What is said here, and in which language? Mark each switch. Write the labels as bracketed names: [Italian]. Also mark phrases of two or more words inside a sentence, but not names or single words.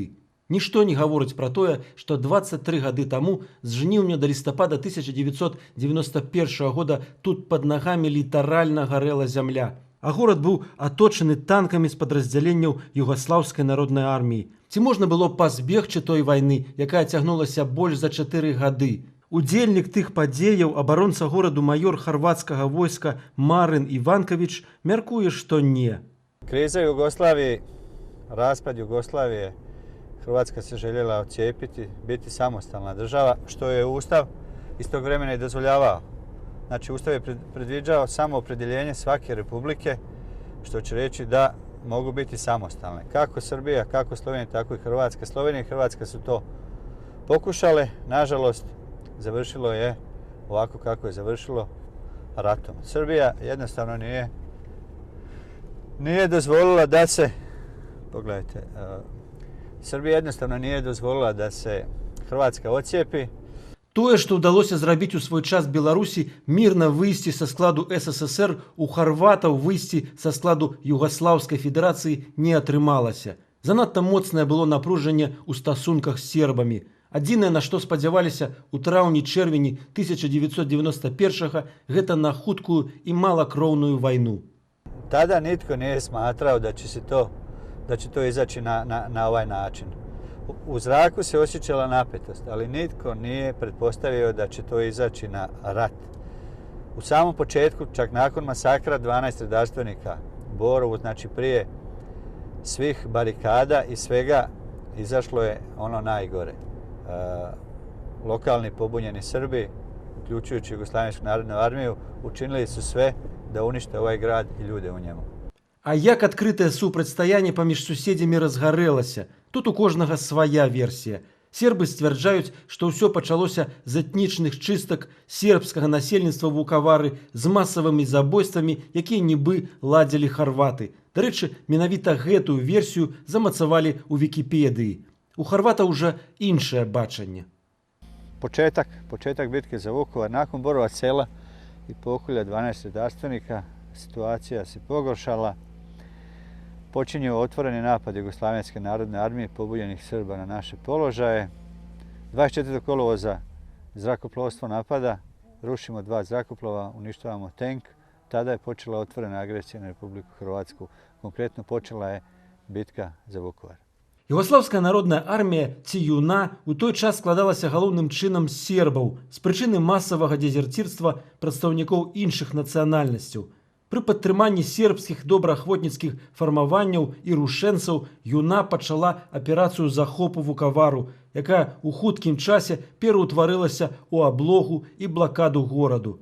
[Belarusian] Нішто не гаворыць пра тое, што 23 гады таму, з жніўня да лістапада 1991 года тут пад нагамі літаральна гарэла зямля, а горад быў аточаны танкамі з падраздзяленняў югаслаўскай народнай арміі. Ці можна было пазбегчы той вайны, якая цягнулася больш за 4 гады? Удзельнік тых падзеяў, абаронца гораду майор хорватскага войска Марин Иванкович мяркуе, што не. [Croatian] Kriza Jugoslavije, raspad Jugoslavije, Hrvatska se željela odcijepiti, biti samostalna država, što je Ustav iz tog vremena i dozvoljavao. Znači, Ustav je predviđao samo opredjeljenje svake republike, što će reći da mogu biti samostalne. Kako Srbija, kako Slovenija, tako i Hrvatska. Slovenija i Hrvatska su to pokušale. Nažalost, završilo je ovako kako je završilo, ratom. Srbija jednostavno nije dozvolila da se, pogledajte, Srbija jednostavno nije dozvolila da se Hrvatska odcijepi. [Belarusian] Тое, што ўдалося зрабіць у свой час Беларусі, мірна выйсці са складу СССР, у харватаў выйсці са складу Югаслаўскай Федэрацыі не атрымалася. Занадта моцнае было напружанне ў стасунках з сербамі. Адзінае, на што спадзяваліся ў траўні-чэрвені 1991 гэта на хуткую і малакроўную вайну. [Croatian] Tada nitko nije smatrao da će to izaći na ovaj način. U zraku se osjećala napetost, ali nitko nije pretpostavio da će to izaći na rat. U samom početku, čak nakon masakra 12 redarstvenika u Borovu, znači prije svih barikada i svega, izašlo je ono najgore. Lokalni pobunjeni Srbi, uključujući Jugoslavensku narodnu armiju, učinili su sve da unište ovaj grad i ljude u njemu. [Belarusian] А як адкрытае супрацьстаянне паміж суседзямі разгарэлася? Тут у кожнага свая версія. Сербы сцвярджаюць, што ўсё пачалося з этнічных чыстак сербскага насельніцтва Вукавары з масавымі забойствамі, якія нібы ладзілі харваты. Дарэчы, менавіта гэтую версію замацавалі ў Вікіпедыі. У харватаў жа іншае бачанне. [Croatian] Početak bitke za Vukovar, nakon Borova sela i pokolja 12 redarstvenika, situacija se pogoršala. Počinju otvoreni napad Jugoslavenske narodne armije pobunjenih Srba na naše položaje. 24. kolovoza zrakoplovstvo napada, rušimo 2 zrakoplova, uništavamo tank. Tada je počela otvorena agresija na Republiku Hrvatsku. Konkretno počela je bitka za Vukovar. [Belarusian] Югаслаўская народная армія ці ЮНА у той час складалася галоўным чынам з сербаў з прычыны масавага дезерцірства прадстаўнікоў іншых нацыянальнасцяў. Пры падтрыманні сербскіх добраахвотніцкіх фармаванняў і рушэнцаў ЮНА пачала аперацыю захопу Вукавару, якая ў хуткім часе пераўтварылася ў аблогу і блакаду гораду.